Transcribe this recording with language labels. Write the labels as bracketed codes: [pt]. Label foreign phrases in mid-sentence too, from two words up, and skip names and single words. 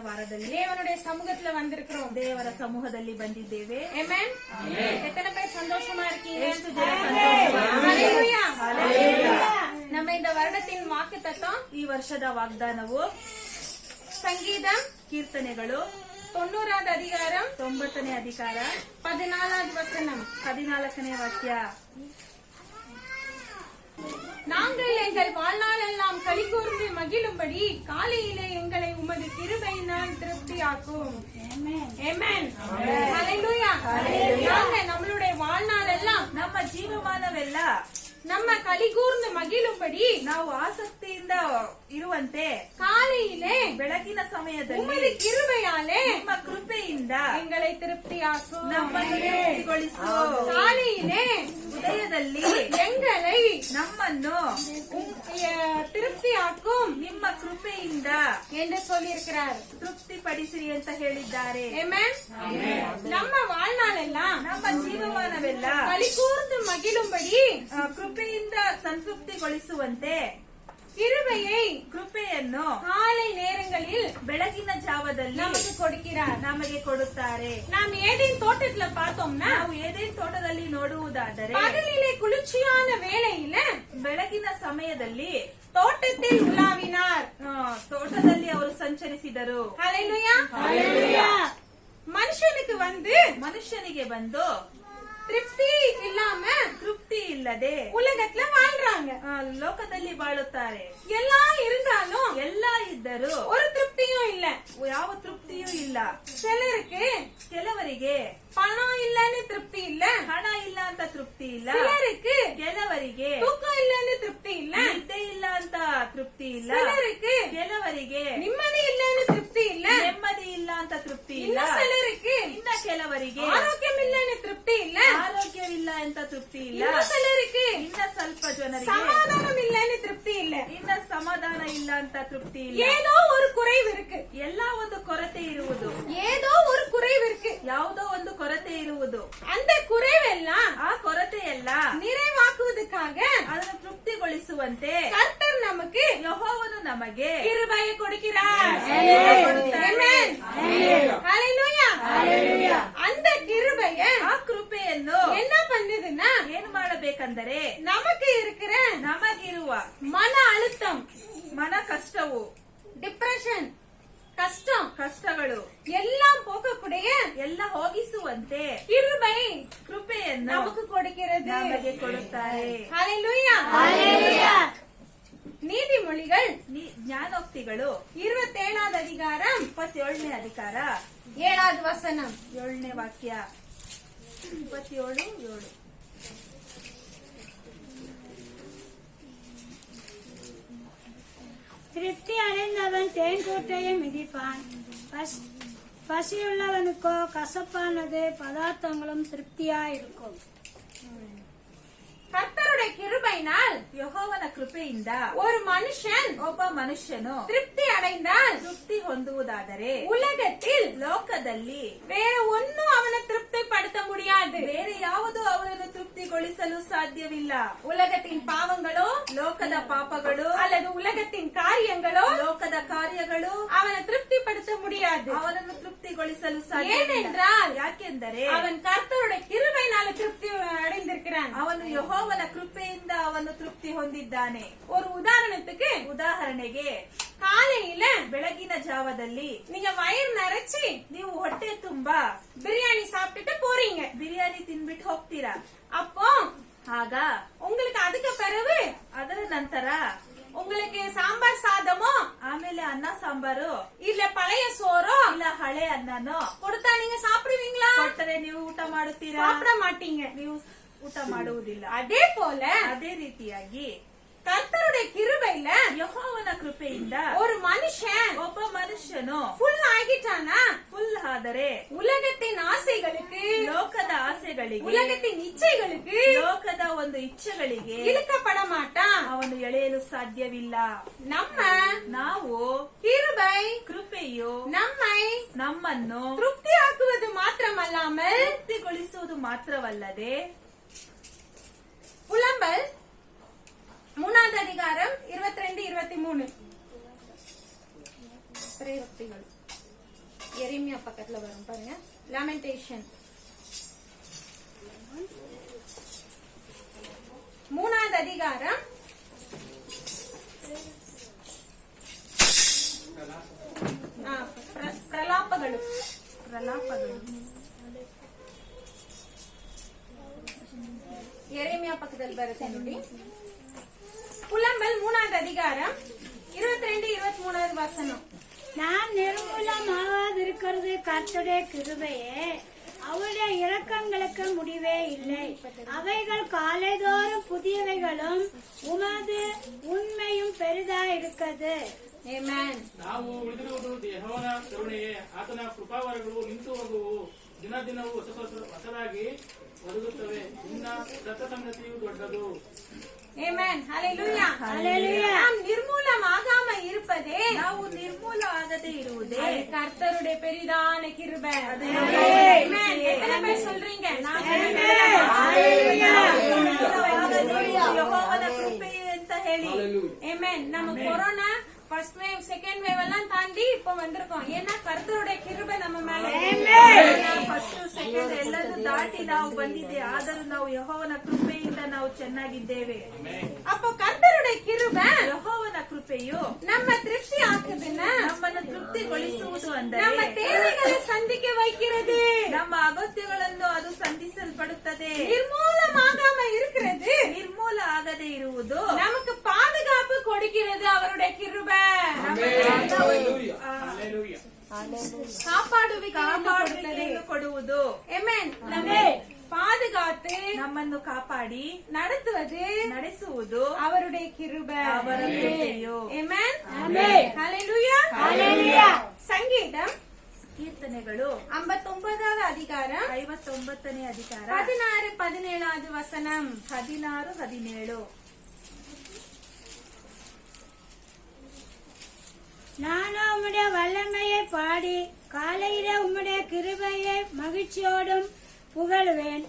[ta] நாமದಲ್ಲಿ தேவனுடைய சமூகத்துல வந்திருக்கிறோம். [kn] ದೇವರ ಸಮೂಹದಲ್ಲಿ ಬಂದಿದ್ದೇವೆ. [ta] Amen. எத்தனை பேர் சந்தோஷமா இருக்கீங்க? [kn] ಎಷ್ಟು ಜನ ಸಂತೋಷವಾಗಿ Hallelujah. Hallelujah. [ta] நம்ம இந்த வருடத்தின் வாக்குத்தத்தம் [kn] ಈ ವರ್ಷದ ವಾಗ್ದಾನವು [ta] சங்கீதம் [kn] ಕೀರ್ತನೆಗಳು [ta] 90வது அதிகாரம் [kn] 90ನೇ ಅಧಿಕಾರ [ta] 14வது வசனம். [kn] 14ನೇ ವಾಕ್ಯ. [ta] நாங்கள் எங்கள் வாழ்நாளெல்லாம் களி கூர்ந்து மகிழும்படி காலையிலே எங்களை உமது கிருபையினால் திருப்தியாக்கும். [en] Amen. Hallelujah. [ta] நாங்க நம்மளுடைய வாழ்நாளெல்லாம் [kn] ನಮ್ಮ ಜೀವಮಾನವೆಲ್ಲ [ta] நம்ம களி கூர்ந்து மகிழும்படி [kn] ನಾವು ಆಸಕ್ತಿಯಿಂದ ಇರುವಂತೆ [ta] காலையிலே [kn] ಬೆಳಗಿನ ಸಮಯದಲ್ಲಿ [ta] உமது கிருபையாலே [kn] ನಿಮ್ಮ ಕೃಪೆಯಿಂದ [ta] எங்களை திருப்தியாக்கும். [kn] ನಮ್ಮನ್ನು ತೃಪ್ತಿಗೊಳಿಸು. [ta] காலையிலே [kn] ಉದಯದಲ್ಲಿ [ta] எங்களை [kn] ನಮ್ಮನ್ನು [ta] திருப்தியாக்கும் [kn] ನಿಮ್ಮ ಕೃಪೆಯಿಂದ [ta] என்று சொல்லியிருக்கிறார். [kn] ತೃಪ್ತಿಪಡಿಸಿರಿ ಅಂತ ಹೇಳಿದ್ದಾರೆ. [ta] Amen. நம்ம வாழ்நாளெல்லாம் [kn] ನಮ್ಮ ಜೀವಮಾನವೆಲ್ಲ [ta] களி கூர்ந்து மகிழும்படி [kn] ಕೃಪೆಯಿಂದ ಸಂತೃಪ್ತಿಗೊಳಿಸುವಂತೆ [ta] கிருபையை [kn] ಕೃಪೆಯನ್ನು [ta] காலை நேரங்களில் [kn] ಬೆಳಗಿನ ಜಾವದಲ್ಲಿ [ta] நமக்கு கொடுக்கிறார். [kn] ನಮಗೆ ಕೊಡುತ್ತಾರೆ. [ta] நாம் ஏதேன் தோட்டத்துல பார்த்தோம்னா [kn] ನಾವು ಏದೇನ್ ತೋಟದಲ್ಲಿ ನೋಡುವುದಾದರೆ [ta] பகலிலே குளிர்ச்சியான வேளையில [kn] ಬೆಳಗಿನ ಸಮಯದಲ್ಲಿ [ta] தோட்டத்தில் உலாவினார். [kn] ತೋಟದಲ್ಲಿ ಅವರು ಸಂಚರಿಸಿದರು. [ta] ஹalleluya. மனுஷனுக்கு [kn] ಮನುಷ್ಯನಿಗೆ ಬಂದು [ta] திருப்தி இல்லாம [kn] ತೃಪ್ತಿ ಇಲ್ಲದೆ [ta] உலகத்துல வாழ்றாங்க. [kn] ಲೋಕದಲ್ಲಿ ಬಾಳುತ್ತಾರೆ. [ta] எல்லாம் இருந்தாலும் [kn] ಎಲ್ಲ ಇದ್ದರೂ [ta] ஒரு திருப்தியும் இல்ல. [kn] ಯಾವ ತೃಪ್ತಿಯೂ ಇಲ್ಲ. [ta] சிலருக்கு [kn] ಕೆಲವರಿಗೆ [ta] பணம் இல்லன்னு திருப்தி இல்ல. [kn] ಹಣ ಇಲ್ಲ ಅಂತ ತೃಪ್ತಿ ಇಲ್ಲ. [ta] சிலருக்கு [kn] ಕೆಲವರಿಗೆ [ta] தூக்கம் இல்லன்னு திருப்தி இல்ல. [kn] ನಿದ್ದೆ ಇಲ್ಲ ಅಂತ ತೃಪ್ತಿ ಇಲ್ಲ. [ta] சிலருக்கு [kn] ಕೆಲವರಿಗೆ [ta] நிம்மதி இல்லன்னு திருப்தி இல்ல. [kn] ನೆಮ್ಮದಿ ಇಲ್ಲ ಅಂತ ತೃಪ್ತಿ ಇಲ್ಲ. [ta] சிலருக்கு [kn] ಇನ್ನ ಕೆಲವರಿಗೆ [ta] ஆரோக்கியம் இல்லன்னு திருப்தி இல்ல. [kn] ಆರೋಗ್ಯವಿಲ್ಲ ಅಂತ ತೃಪ್ತಿ ಇಲ್ಲ. [ta] சிலருக்கு [kn] ಇನ್ನ ಸ್ವಲ್ಪ ಜನರಿಗೆ [ta] சமாதானம் இல்லன்னு திருப்தி இல்ல. [kn] ಇನ್ನ ಸಮಾಧಾನ ಇಲ್ಲ ಅಂತ ತೃಪ್ತಿ ಇಲ್ಲ. [ta] ஏதோ ஒரு குறைவு இருக்கு. [kn] ಎಲ್ಲಾ ಒಂದು ಕೊರತೆ ಇರುವುದು. [ta] ஏதோ ஒரு குறைவு இருக்கு. [kn] ಯಾವುದೋ ಒಂದು ಕೊರತೆ ಇರುವುದು. [ta] அந்த குறைவெல்லாம் [kn] ಆ ಕೊರತೆಯೆಲ್ಲ [ta] நிறைவாக்குவதற்காக [kn] ಅದನ್ನು ತೃಪ್ತಿಗೊಳಿಸುವಂತೆ [ta] கர்த்தர் நமக்கு [kn] ಯೆಹೋವನು ನಮಗೆ [ta] கிருபையை கொடுக்கிறார். Amen. Hallelujah. அந்த கிருபையை [kn] ಆ ಕೃಪೆಯನ್ನು [ta] என்ன பண்ணுதுன்னா [kn] ಏನು ಮಾಡಬೇಕೆಂದರೆ [ta] நமக்கு இருக்கிற [kn] ನಮಗಿರುವ [ta] மன அழுத்தம், [kn] ಮನ ಕಷ್ಟವು, [ta] டிப்ரெஷன், கஷ்டம், [kn] ಕಷ್ಟಗಳು [ta] எல்லாம் போக்கக்கூடிய [kn] ಎಲ್ಲ ಹೋಗಿಸುವಂತೆ [ta] கிருபை [kn] ಕೃಪೆಯನ್ನು [ta] நமக்கு கொடுக்கிறது. [kn] ನಮಗೆ ಕೊಡುತ್ತಾರೆ. [ta] Hallelujah. நீதிமொழிகள் [kn] ಜ್ಞಾನೋಕ್ತಿಗಳು [ta] 27வது அதிகாரம் [kn] 27ನೇ ಅಧಿಕಾರ [ta] 7வது வசனம். [kn] 7ನೇ ವಾಕ್ಯ. 27:7. [ta] திருப்தி அடைந்தவன் தேன்கூட்டையை மிதிப்பான். பசியுள்ளவனுக்கோ கசப்பானது பதார்த்தங்களும் திருப்தியாயிருக்கும். கர்த்தருடைய கிருபையினால் [kn] ಯೆಹೋವನ ಕೃಪೆಯಿಂದ [ta] ஒரு மனுஷன் [kn] ಒಬ್ಬ ಮನುಷ್ಯನು [ta] திருப்தி அடைந்தால் [kn] ತೃಪ್ತಿ ಹೊಂದುವುದಾದರೆ [ta] உலகத்தில் [kn] ಲೋಕದಲ್ಲಿ [ta] வேற ஒன்னும் அவனை திருப்திப்படுத்த முடியாது. [kn] ಬೇರೆ ಯಾವುದೂ ಅವರನ್ನು ತೃಪ್ತಿಗೊಳಿಸಲು ಸಾಧ್ಯವಿಲ್ಲ. [ta] உலகத்தின் பாவங்களோ, [kn] ಲೋಕದ ಪಾಪಗಳು [ta] அல்லது உலகத்தின் காரியங்களோ [kn] ಲೋಕದ ಕಾರ್ಯಗಳು [ta] அவனை திருப்திப்படுத்த முடியாது. [kn] ಅವನನ್ನು ತೃಪ್ತಿಗೊಳಿಸಲು ಸಾಧ್ಯವಿಲ್ಲ. [ta] ஏனென்றால் [kn] ಯಾಕೆಂದರೆ [ta] அவன் கர்த்தருடைய கிருபையினால திருப்தி அடைந்திருக்கிறான். [kn] ಅವನು ಯೆಹೋವನ ಕೃಪೆಯಿಂದ ಅವನು ತೃಪ್ತಿ ಹೊಂದಿದ್ದಾನೆ. [ta] ஒரு [kn] ಉದಾಹರಣೆಗೆ [ta] காலையில [kn] ಬೆಳಗಿನ ಜಾವದಲ್ಲಿ [ta] நீங்க வயிறு நிறைச்சி [kn] ನೀವು ಹೊಟ್ಟೆ ತುಂಬಾ [ta] பிரியாணி சாப்பிட்டுட்டு போறீங்க. [kn] ಬಿರಿಯಾನಿ ತಿನ್ಬಿಟ್ಟು ಹೋಗ್ತೀರಾ. [ta] அப்போ [kn] ಆಗ [ta] உங்களுக்கு அதுக்கு பிறகு [kn] ಅದರ ನಂತರ [ta] உங்களுக்கு சாம்பார் சாதமோ, [kn] ಆಮೇಲೆ ಅನ್ನ ಸಾಂಬಾರು, [ta] இல்ல பழைய சோறோ [kn] ಇಲ್ಲ ಹಳೆ ಅನ್ನನೋ [ta] கொடுத்தா நீங்க சாப்பிடுவீங்களா? [kn] ಕೊಟ್ಟರೆ ನೀವು ಊಟ ಮಾಡುತ್ತೀರಾ? [ta] சாப்பிட மாட்டீங்க. [kn] ನೀವು ಊಟ ಮಾಡುವುದಿಲ್ಲ. [ta] அதே போல [kn] ಅದೇ ರೀತಿಯಾಗಿ [ta] கர்த்தருடைய கிருபையில [kn] ಯೆಹೋವನ ಕೃಪೆಯಿಂದ [ta] ஒரு மனுஷன் [kn] ಒಬ್ಬ ಮನುಷ್ಯನು [ta] ಫುಲ್ ஆகிட்டானா [kn] ಫುಲ್ ಆದರೆ [ta] உலகத்தின் ஆசைகளுக்கு, [kn] ಲೋಕದ ಆಸೆಗಳಿಗೆ, [ta] உலகத்தின் இச்சைகளுக்கு [kn] ಲೋಕದ ಒಂದು ಇಚ್ಛೆಗಳಿಗೆ [ta] இழுக்கப்பட மாட்டான். [kn] ಅವನು ಎಳೆಯಲು ಸಾಧ್ಯವಿಲ್ಲ. ನಾವು [ta] கிருபை [kn] ಕೃಪೆಯು ನಮ್ಮನ್ನು ತೃಪ್ತಿ [ta] ತೃಪ್ತಿಯಾக்குவது ಮಾತ್ರಮல்லாமல் [kn] ತೃಪ್ತಿಗೊಳಿಸುವುದು ಮಾತ್ರವಲ್ಲದೆ [ta] புலம்பல் 3வது அதிகாரம் 22-23. எரேமியா பக்கத்துல வரும் பாருங்க. லாமெண்டேஷன் 3வது அதிகாரம் ಪ್ರಲಾಪಗಳು எரேமியா பக்கத்துல [kn] ಬರುತ್ತೆ ನೋಡಿ. [ta] புலம்பல் 3வது அதிகாரம் 22-23வது வசனம். நான் நிர்மூலமாகாதிருக்கிறது கர்த்தருடைய கிருபையே, அவருடைய இரக்கங்களுக்கு முடிவே இல்லை. அவைகள் காலைதோறும் புதியவைகளும் உமது உண்மையும் பெரிதாயிருக்கிறது. [kn] ಆಮೆನ್. ನಾವು ಉಳಿದಿರುವುದು ಯೆಹೋವನ ಕರುಣೆಯೇ, ಆತನ ಕೃಪಾವರಗಳು ನಿಂತು ಹೋಗುವು, ದಿನ ದಿನವೂ ಹೊಸದಾಗಿ ಒದಗುತ್ತವೆ, ನಿನ್ನ ಸತ್ತ ಸಂಗತಿಯು ದೊಡ್ಡದು. ಆಮೆನ್. ಹಲ್ಲೆಲೂಯಾ. [ta] ஹல்லேலூயா. நாம் நிர்மூலமாகாம இருப்பதே, [kn] ನಾವು ನಿರ್ಮೂಲ ಆಗದೆ ಇರುವುದೇ [ta] கர்த்தருடைய பெரிதான கிருபை. ஆமென். எத்தனை பேர் சொல்றீங்க? நான் [kn] ಯೆಹೋವನ ಕೃಪೆ ಅಂತ ಹೇಳಿ. [ta] ஆமென். நம்ம கொரோனா [en] first wave second wave [ta] எல்லாம் தாண்டி இப்ப வந்திருக்கோம். ஏன்னா கர்த்தருடைய கிருபை நம்ம மேல. [en] first second [kn] ಎಲ್ಲರೂ ದಾಟಿ ನಾವು ಬಂದಿದ್ದೆ, ಆದರೂ ನಾವು ಯೆಹೋವನ ಕೃಪೆಯಿಂದ ನಾವು ಚೆನ್ನಾಗಿದ್ದೇವೆ. [ta] அப்போ கர்த்தருடைய கிருபை [kn] ಯೆಹೋವನ ಕೃಪೆಯು [ta] நம்ம திருப்தி ஆக்குதுன்னா, [kn] ನಮ್ಮನ್ನು ತೃಪ್ತಿಗೊಳಿಸುವುದು [ta] நம்ம [kn] ಅಂದರೆ [ta] தேவைகளை சந்திக்க வைக்கிறது. [kn] ನಮ್ಮ ಅಗತ್ಯಗಳನ್ನು ಅದು ಸಂಧಿಸಲ್ಪಡುತ್ತದೆ. [ta] நிர்மூலமாகாம இருக்கிறது, [kn] ನಿರ್ಮೂಲ ಆಗದೆ ಇರುವುದು [ta] நமக்கு பாதுகாப்பு கொடுக்கிறது அவருடைய கிருபை. [kn] ಹಲ್ಲೆಲೂಯಾ. ಕಾಪಾಡುವಿಕೆಯನ್ನು ಕೊಡುವುದು. [ta] ஆமென். நம்மை பாதுகாத்து [kn] ನಮ್ಮನ್ನು ಕಾಪಾಡಿ [ta] நடத்துவது [kn] ನಡೆಸುವುದು [ta] அவருடைய கிருபை. [kn] ಅವರ ಕೃಪೆಯು. [ta] ஆமென். ஆமென். ஹல்லேலூயா. ஹல்லேலூயா. சங்கீதம் [kn] ಕೀರ್ತನೆಗಳು [ta] 59வது அதிகாரம் [kn] 59ನೇ ಅಧಿಕಾರ [ta] 16-17வது வசனம். [kn] 16-17. [ta] நானும் உம்முடைய வல்லமையை பாடி காலையிலே உம்முடைய கிருபையை மகிழ்ச்சியோடும் புகழுவேன்.